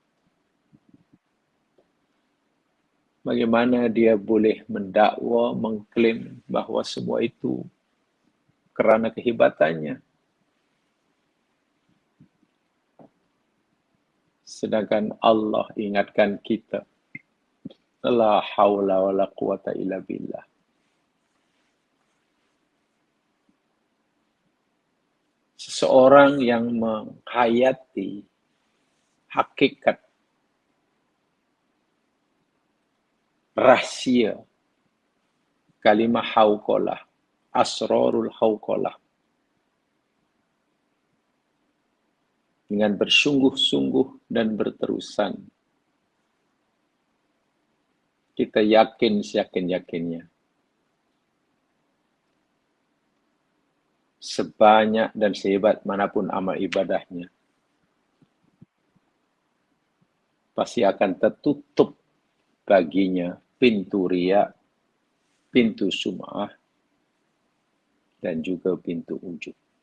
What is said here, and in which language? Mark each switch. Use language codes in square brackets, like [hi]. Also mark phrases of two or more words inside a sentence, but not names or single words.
[ms] Bagaimana dia boleh mendakwa, mengklaim bahwa semua itu karena kehebatannya? Sedangkan Allah ingatkan kita, [ar] la haula wa la quwata illa billah. [ms] Seseorang yang menghayati hakikat rahasia kalimah hauqalah, [ar] asrarul hauqalah, [ms] dengan bersungguh-sungguh dan berterusan, kita yakin seyakin-yakinnya, sebanyak dan sehebat manapun amal ibadahnya, pasti akan tertutup baginya pintu riya, pintu sum'ah, dan juga pintu ujub.